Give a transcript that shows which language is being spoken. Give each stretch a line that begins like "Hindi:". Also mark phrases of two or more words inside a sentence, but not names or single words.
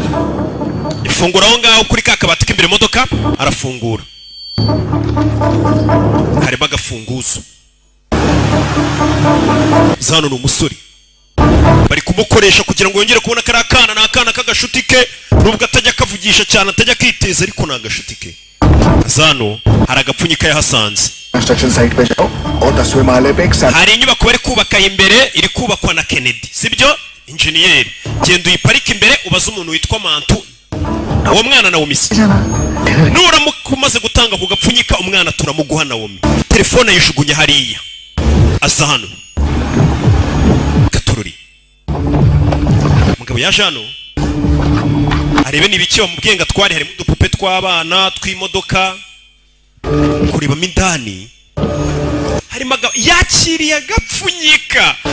Kinyarwanda: ifungura aho ngaho kuri ka kabati k'imbere imodoka arafungura harimo agafunguzo zano ni umusore bari kumukoresha kugira ngo yongere kubona kari akana ni akana k'agashuti ke nubwo atajya kavugisha cyane atajya kiteza ariko ni agashuti ke zano hari agapfunyika yahasanze
English: construction site
Hindi: पे जाओ और 10वें माले पे एक
Kinyarwanda: hari inyubako bari kubaka imbere iri kubakwa na Kennedy sibyo injeniyeri genda uyiparika imbere ubaza umuntu witwa Mantu uwo mwana na Womisi nuramuka umaze gutanga ku gapfunyika umwana turamuguha na Womi telefone yishugunye hariya aza hano Katururi mugabo yaje hano arebe nibiki bamubwiye ngo atware harimo udupupe tw'abana tw'imodoka kurebamo indani harimo yakiriye agapfunyika